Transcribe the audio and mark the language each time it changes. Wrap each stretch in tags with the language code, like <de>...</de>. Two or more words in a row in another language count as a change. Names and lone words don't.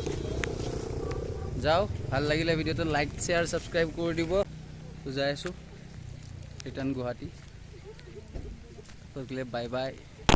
<as>যাও ভাল লাগিলে ভিডিওটো</as> <en>like share subscribe</en> <as>করে দিব তো যাই আছো রিটার্ন গুৱাহাটী তো</as> <en>bye bye</en>